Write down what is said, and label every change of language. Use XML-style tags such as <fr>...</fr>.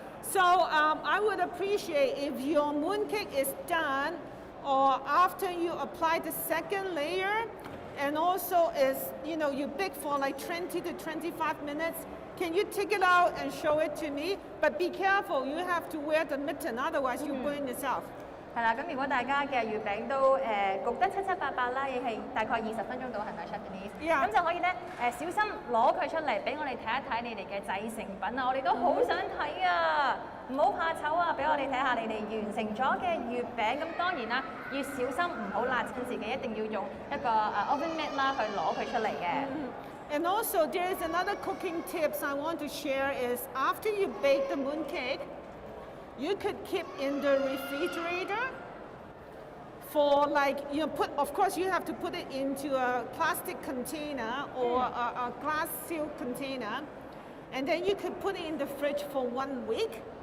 <en>So I would appreciate if your mooncake is done, or after you apply the second layer, and also is you bake for like 20 to 25 minutes. Can you take it out and show it to me? But be careful, you have to wear the mitten, otherwise you burn yourself.</en> <yue>係啦，咁如果大家嘅月餅都焗得七七八八啦，亦係大概20分鐘到，係咪 Chef Denise？</yue> <en>Yeah.</en> <yue>咁就可以咧小心攞佢出嚟，俾我哋睇一睇你哋嘅製成品啊！我哋都好想睇啊！唔好怕醜啊！俾我哋睇下你哋完成咗嘅月餅。咁當然啦，要小心唔好辣親自己，一定要用一個oven mitt 啦去攞佢出嚟嘅。</yue> <en>And also there is another cooking tips I want to share is after you bake the mooncake, you could keep in the refrigerator for like of course you have to put it into a plastic container or a glass sealed container, and then you could put it in the fridge for 1 week.</en>